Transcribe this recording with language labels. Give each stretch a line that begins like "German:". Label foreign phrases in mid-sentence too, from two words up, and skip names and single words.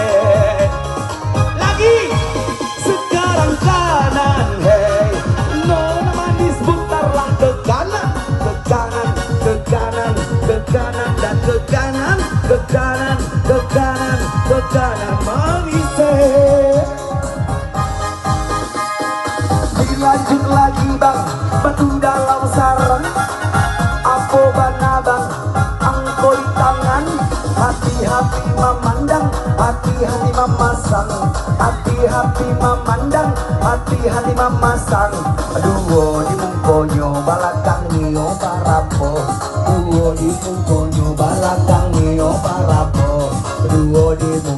Indonesian: Lagi sekarang kanan, hey nona manis putarlah ke kanan, ke kanan, ke kanan, ke kanan dan ke kanan, ke kanan, ke kanan, ke kanan manis. Dilanjut lagi bang, batu dalam sarang, apa bana bang, angko di tangan, hati-hati memandang, hati-hati memasang, hati-hati memandang, hati-hati memasang.
Minangkabau: Aduh di mungkonyo balakang nio parapo, aduh di mungkonyo balakang nio parapo, aduh di